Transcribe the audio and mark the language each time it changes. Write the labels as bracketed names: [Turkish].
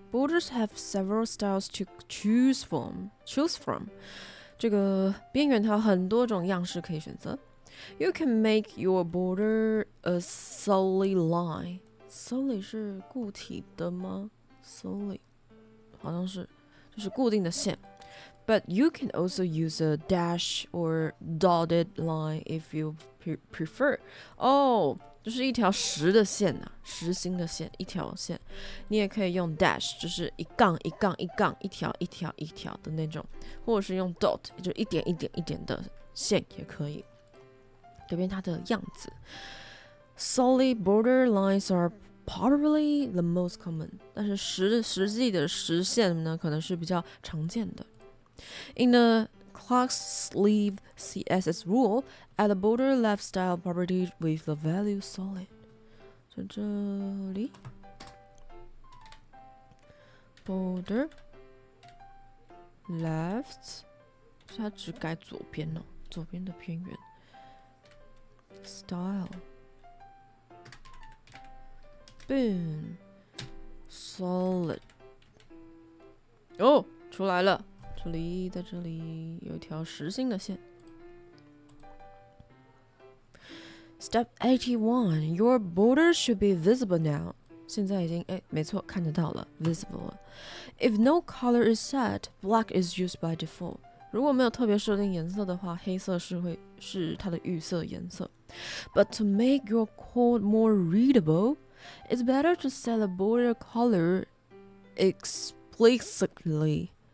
[English] Borders have several styles to choose from. [Chinese] 这个边缘它有很多种样式可以选择。 [English] You can make your border a solid line. [Chinese] Solid 是固体的吗？Solid 好像是，就是固定的线。 [English] But you can also use a dash or dotted line if you prefer. [Chinese] 就是一条实的线啊，实心的线，一条线。你也可以用 dash， 就是一杠一杠一杠，一条一条一条的那种，或者是用 dot， 就一点一点一点的线也可以，改变它的样子。 [English] Solid border lines are probably the most common， [Chinese] 但是实际的实线呢，可能是比较常见的。 [English] In the class sleeve CSS rule, add a border left style property with the value solid. [Chinese] 在这里 border left， 它只改左边哦，左边的边缘 style boom solid 出来了，在这里有一条实心的线。 [English] Step 81. Your border should be visible now. [Chinese] 现在已经没错，看得到了 visible 了。 [English] If no color is set, black is used by default. [Chinese] 如果没有特别设定颜色的话，黑色是它的预设颜色。 [English] But to make your code more readable, it's better to set the border color explicitly.